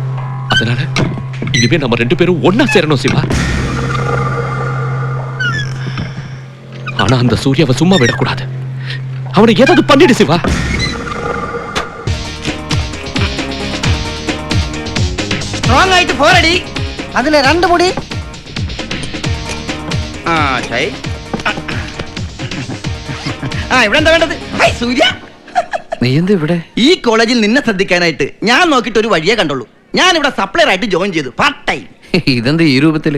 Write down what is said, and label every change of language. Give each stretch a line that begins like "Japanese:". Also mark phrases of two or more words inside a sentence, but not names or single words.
Tamil: அதனால இனிமே நம்ம 2 பேரும் ஒன்னா சேரணும் சிவா. ஆனா அந்த சூர்யாவை சும்மா விடக்கூடாது. அவனை ஏதாவது பண்ணிடு சிவா. ஸ்ட்ராங் ஆயிட்டு போறடி. அதுல 2 முடி.
Malayalam: ഇവിടെ എന്താ വേണ്ടത്? സൂര്യ, നീ എന്താ ഇവിടെ? ഈ കോളേജിൽ നിന്നെ ശ്രദ്ധിക്കാനായിട്ട് ഞാൻ നോക്കിയിട്ട് ഒരു വഴിയേ കണ്ടുള്ളൂ. ഞാൻ ഇവിടെ സപ്ലയർ ആയിട്ട് ജോയിൻ ചെയ്തു,
English: part time.
Malayalam: ഇതെന്താ ഈ രൂപത്തില്?